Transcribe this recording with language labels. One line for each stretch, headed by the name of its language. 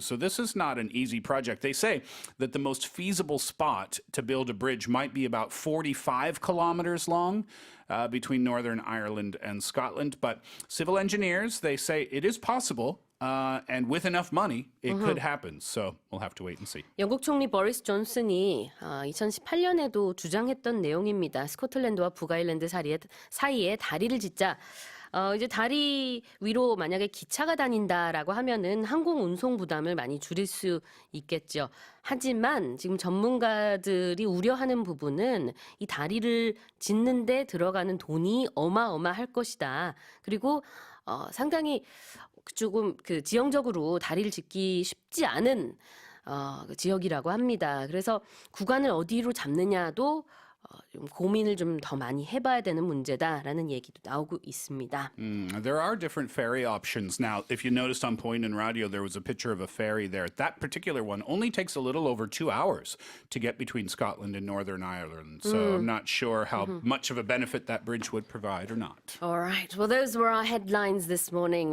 English: So this is not an easy project. They say that the most feasible spot to build a bridge might be about 45 kilometers long between Northern Ireland and Scotland. But civil engineers, they say it is possible. And with enough money, it could happen. So we'll have to wait and see.
Korean: 영국 총리 보리스 존슨이 2018년에도 주장했던 내용입니다. 스코틀랜드와 북아일랜드 사이에 다리를 짓자. 이제 다리 위로 만약에 기차가 다닌다라고 하면은 항공 운송 부담을 많이 줄일 수 있겠죠. 하지만 지금 전문가들이 우려하는 부분은 이 다리를 짓는데 들어가는 돈이 어마어마할 것이다. 그리고 상당히 조금 지형적으로 다리를 짓기 쉽지 않은 지역이라고 합니다. 그래서 구간을 어디로 잡느냐도 좀 고민을 좀 더 많이 해봐야 되는 문제다라는 얘기도 나오고 있습니다.
English: There are different ferry options. Now, if you noticed on Point and Radio, there was a picture of a ferry there. That particular one only takes a little over 2 hours to get between Scotland and Northern Ireland. So I'm not sure how much of a benefit that bridge would provide or not. All right. Well, those were our headlines this morning.